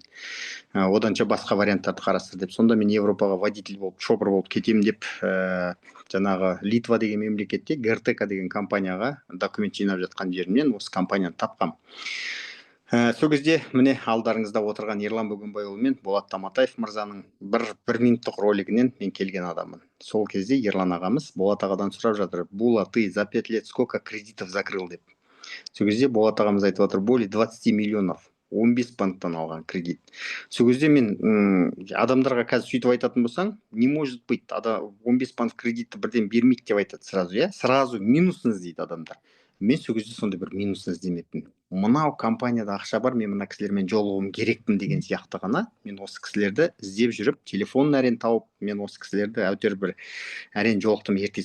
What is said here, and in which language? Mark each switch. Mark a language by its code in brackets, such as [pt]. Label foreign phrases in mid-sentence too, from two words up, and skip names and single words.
[kk] Оданша басқа варианттарды қарастыр деп. Сонда мен Европаға водитель болып, шопыр болып кетем деп, жаңағы Литва деген мемлекетте ГРТК деген компанияға документ жинап жатқан жерімнен осы компанияны тапқам. Сол кезде міне алдарыңызда отырған Ерлан Бөгенбайұлы мен Болат Таматаев мырзаның бір минуттық ролигінен мен келген адаммын. Сол кезде Ерлан ағамыз Болат ағадан сұрап жатыр: [ru] Була, ты за 5 лет сколько кредитов закрыл деп. [kk] Сол кезде Болат ағамыз айтып отыр: [ru] более 20 миллионов, [kk] 15 банктан алған кредит. Сол кезде мен адамдарға қазір сөйтіп айтатын болсаң, [ru] не может быть, [kk] 15 банк кредитті бірден бермейді деп айтады [ru] сразу, сразу [kk] минусын іздейді адамдар. Мен сол кезде сондай бір минусын іздемеппін. Мынау компанияда ақша бар, мен мына кісілермен жолығуым керекпін деген сияқты ғана мен осы кісілерді іздеп жүріп, телефонын әрең тауып, мен осы кісілерді әйтеуір бір әрең жолықтым.